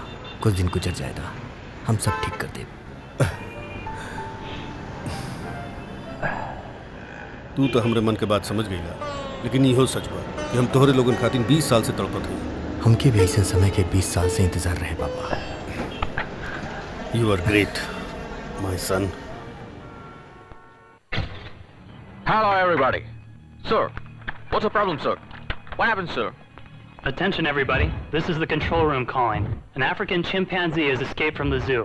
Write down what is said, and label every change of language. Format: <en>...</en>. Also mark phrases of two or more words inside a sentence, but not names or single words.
<bho>कुछ दिन गुजर जाएगा, हम सब ठीक कर दे। तू तो हमरे मन के बात समझ गईला, लेकिन इहो सच बा कि हम तोहरे लोगन खातिर 20 साल से तड़पत हई। हमके भी ऐसे समय के 20 साल से इंतजार रहे पापा।</bho> <en>You are great my son. Hello, everybody. Sir, what's the problem, sir? What happened, sir? Attention, everybody. This is the control room calling. An African chimpanzee has escaped from the zoo.</en>